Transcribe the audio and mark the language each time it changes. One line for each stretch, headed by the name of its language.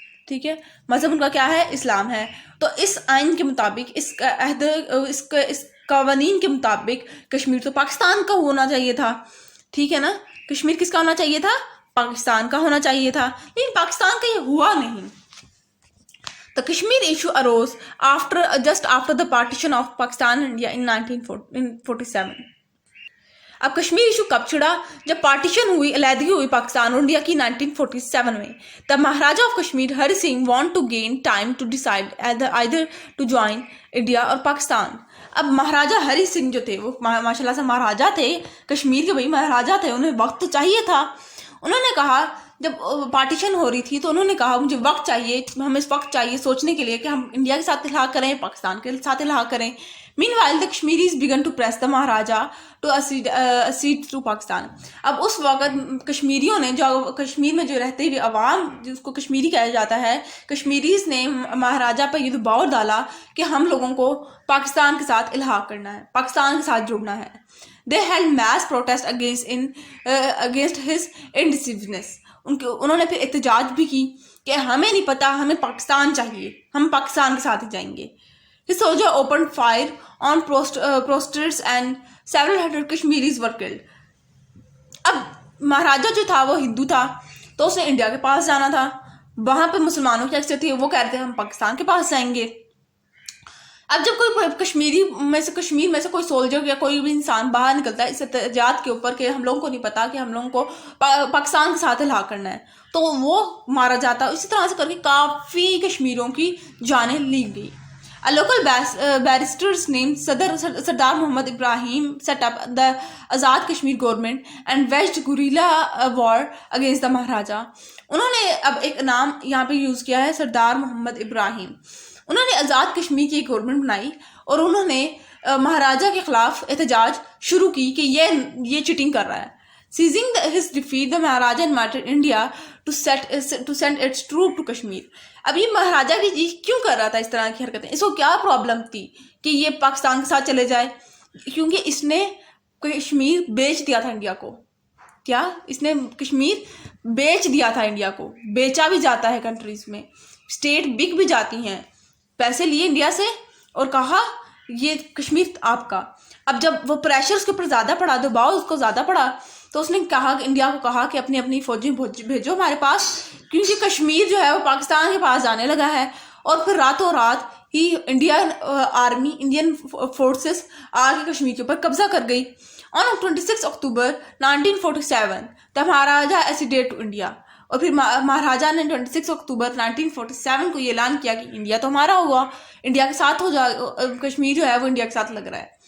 Urdu: ٹھیک ہے، مذہب ان کا کیا ہے؟ اسلام ہے. تو اس آئین کے مطابق، اس قوانین کے مطابق کشمیر تو پاکستان کا ہونا چاہیے تھا. ٹھیک ہے نا. کشمیر کس کا ہونا چاہیے تھا؟ پاکستان کا ہونا چاہیے تھا، لیکن پاکستان کا یہ ہوا نہیں.
English: The Kashmir issue arose just after the partition of Pakistan and India in 1947.
Urdu: اب کشمیر ایشو کب چھڑا؟ جب پارٹیشن ہوئی، علیحدگی ہوئی پاکستان اور انڈیا کی 1947 میں.
English: The Maharaja of Kashmir Hari Singh want to gain time to decide either to join India
Urdu: اور
English: Pakistan.
Urdu: اب مہاراجا ہری سنگھ جو تھے وہ ماشاء اللہ سے مہاراجا تھے کشمیر کے، بھائی مہاراجا تھے، انہیں وقت تو چاہیے تھا. انہوں نے کہا جب پارٹیشن ہو رہی تھی تو انہوں نے کہا مجھے وقت چاہیے، ہمیں وقت چاہیے سوچنے کے لیے کہ ہم انڈیا کے ساتھ الحاق کریں، پاکستان کے ساتھ الحاق کریں.
English: Meanwhile, the Kashmiris began to press the Maharaja to accede to Pakistan.
Urdu: اب اس وقت کشمیریوں نے، جو کشمیر میں جو رہتے ہوئے عوام جس کو کشمیری کہا جاتا ہے، کشمیریز نے مہاراجہ پہ یہ دباؤ ڈالا کہ ہم لوگوں کو پاکستان کے ساتھ الحاق کرنا ہے، پاکستان کے ساتھ جڑنا ہے.
English: They held mass protest against his indecisiveness.
Urdu: انہوں نے پھر احتجاج بھی کی کہ ہمیں نہیں پتا، ہمیں پاکستان چاہیے، ہم پاکستان کے ساتھ ہی جائیں گے.
English: His soldier opened fire on protesters and several hundred Kashmiris were killed.
Urdu: اب مہاراجہ جو تھا وہ ہندو تھا تو اس نے انڈیا کے پاس جانا تھا، وہاں پہ مسلمانوں کی اکثریت تھی، وہ کہہ رہے تھے ہم پاکستان کے پاس جائیں گے. اب جب کوئی کشمیر میں سے کوئی سولجر یا کوئی بھی انسان باہر نکلتا ہے اس احتجاج کے اوپر کہ ہم لوگوں کو نہیں پتا کہ ہم لوگوں کو پاکستان کے ساتھ الحاق کرنا ہے، تو وہ مارا جاتا. اسی طرح سے کر کے کافی کشمیریوں کی جانیں لی گئی.
English: A local barrister's named Sardar Muhammad Ibrahim set up the Azad Kashmir government and waged guerrilla war against the Maharaja.
Urdu: انہوں نے اب ایک نام یہاں پہ یوز کیا ہے، سردار محمد ابراہیم. انہوں نے آزاد کشمیر کی ایک گورنمنٹ بنائی اور انہوں نے مہاراجہ کے خلاف احتجاج شروع کی کہ یہ چیٹنگ کر رہا ہے.
English: Seizing his defeat, the Maharaja invited India to send its troops to Kashmir.
Urdu: اب یہ مہاراجہ کی کیوں کر رہا تھا اس طرح کی حرکتیں؟ اس کو کیا پرابلم تھی کہ یہ پاکستان کے ساتھ چلے جائے؟ کیونکہ اس نے کشمیر بیچ دیا تھا انڈیا کو. کیا اس نے کشمیر بیچ دیا تھا انڈیا کو؟ بیچا بھی جاتا ہے کنٹریز میں، اسٹیٹ بک بھی جاتی ہیں، پیسے لیے انڈیا سے اور کہا یہ کشمیر آپ کا. اب جب وہ پریشر اس کے اوپر زیادہ پڑا، دباؤ اس کو زیادہ پڑا، تو اس نے کہا کہ انڈیا کو کہا کہ اپنی اپنی فوجیں بھیجو ہمارے پاس، کیونکہ کشمیر جو ہے وہ پاکستان کے پاس جانے لگا ہے. اور پھر راتوں رات ہی انڈین آرمی، انڈین فورسز آ کے کشمیر کے اوپر قبضہ کر گئی.
English: On 26 October 1947 the Maharaja acceded to India.
Urdu: اور پھر مہاراجہ نے 26 اکتوبر 1947 کو یہ اعلان کیا کہ انڈیا تو ہمارا ہوا، انڈیا کے ساتھ ہو جائے، کشمیر جو ہے وہ انڈیا کے ساتھ لگ رہا ہے.